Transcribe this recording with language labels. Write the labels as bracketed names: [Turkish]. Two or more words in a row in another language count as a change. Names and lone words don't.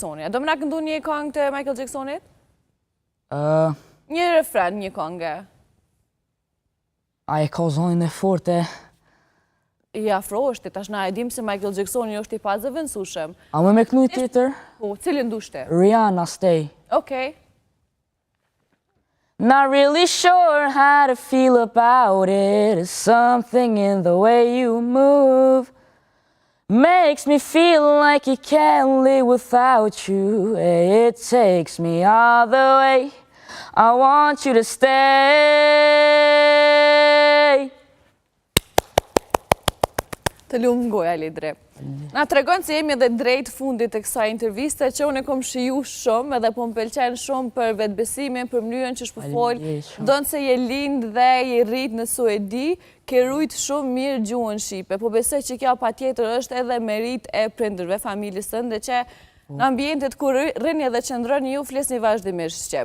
[Albanian] A do më na këndu një këngë të Michael Jacksonit? Një refren, një këngë. A e ka zonën e forte. I afroshti, tash na e dim se Michael Jacksoni është i pazëvendësueshëm. A më me kënu tjetër? Po, cilin dushte? Rihanna, Stay. Okej. [English] Not really sure how to feel about it. It's something in the way you move. Makes me feel like I can't live without you. It takes me all the way. I want you to stay. [Albanian] Të lumë goja, Lidri. Na të regon se jemi edhe drejt fundit të kësaj interviste, që unë e kom shiju shumë edhe po më pëlqen shumë për vetëbesimin, për mënyrën që shpëfol, donë se je lind dhe je rrit në Suedi, ke rujt shumë mirë gjuhën shqipe, po besoj që kjo patjetër është edhe merit e prindërve, familjes tënde, që në ambientet ku rrini edhe qëndroni ju flisni vazhdimisht shqip.